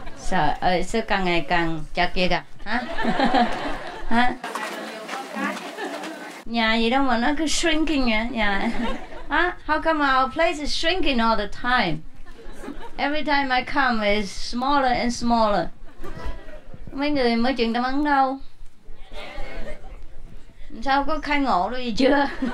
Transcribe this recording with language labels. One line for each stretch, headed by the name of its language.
Vietnamese: Trời ơi, sao càng ngày càng chật vậy kìa, hả? Hả? Nhà gì đâu mà nó cứ shrinking vậy, nhà. Huh?
English: How come our place is shrinking all the time? Every time I come it's smaller and smaller.
Vietnamese: Mấy người mới truyền tâm ấn đâu? Sao có khai ngộ đâu gì chưa?